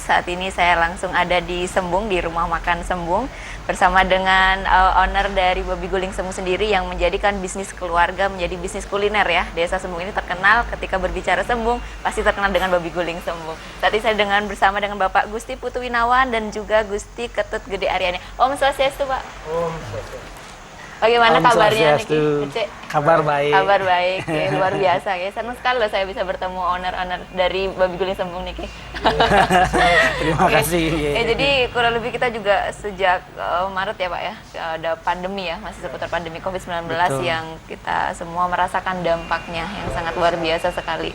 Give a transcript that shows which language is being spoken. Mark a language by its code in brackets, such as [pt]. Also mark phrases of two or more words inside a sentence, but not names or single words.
[id] Saat ini saya langsung ada di Sembung, di Rumah Makan Sembung, bersama dengan owner dari Babi Guling Sembung sendiri yang menjadikan bisnis keluarga menjadi bisnis kuliner ya. Desa Sembung ini terkenal ketika berbicara Sembung, pasti terkenal dengan Babi Guling Sembung. Saat ini saya bersama dengan Bapak Gusti Putu Winawan dan juga Gusti Ketut Gede Aryani. [ban] Om Swastiastu, Pak. Om Swastiastu. [id] Bagaimana kabarnya nih? Kabar baik. Kabar baik, ya, luar biasa ya. Senang sekali loh saya bisa bertemu owner-owner dari Babi Guling Sembung nih. Terima kasih. Jadi kurang lebih kita juga sejak Maret ya Pak ya, ada pandemi ya, masih seputar pandemi COVID-19 yang kita semua merasakan dampaknya yang sangat luar biasa sekali.